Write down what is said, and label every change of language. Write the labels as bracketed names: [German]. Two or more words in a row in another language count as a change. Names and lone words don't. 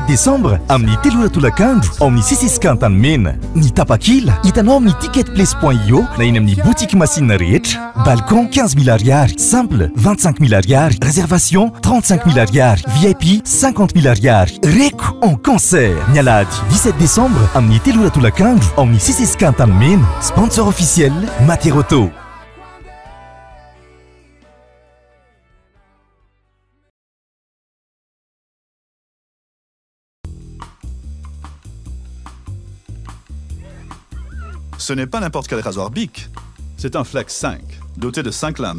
[Malagasy] décembre amin'ny telora tolakandro ao amin'ny sisisika mena ny tapakila hitanao amin'ny ticketplace.io na eny amin'ny [French] boutique machine [Malagasy] rehetra balcon 15 000 ariary simple 25 000 ariary réservation 35 000 ariary VIP 50 000 ariary Reko [French] en concert [Malagasy] ny alahady 17 décembre amin'ny telora tolakandro ao amin'ny sisisika mena [French] sponsor officiel [Malagasy] Materoto. [French] Ce n'est pas n'importe quel rasoir Bic. C'est un Flex 5, doté de 5 lames.